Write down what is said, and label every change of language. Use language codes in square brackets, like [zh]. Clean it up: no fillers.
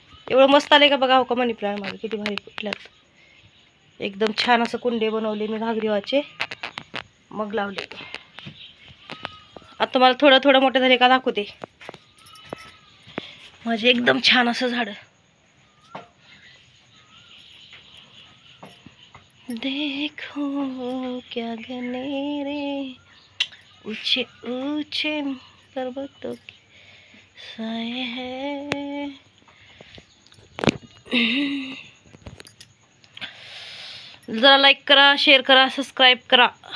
[mr] एवढं मस्त आले का बघा हो का. मनी प्लांट माझं किती भारी फुटल्यात. एकदम छान असं कुंडे बनवले मी घागरीवाचे, मग लावले. आता तुम्हाला थोडं थोडं मोठे झाले का दाखवते माझे एकदम छान असं झाड. [hi] देखो क्या घने रे ऊंचे ऊंचे पर्वतों के साए हैं. [mr] जरा लाईक करा, शेअर करा, सबस्क्राईब करा.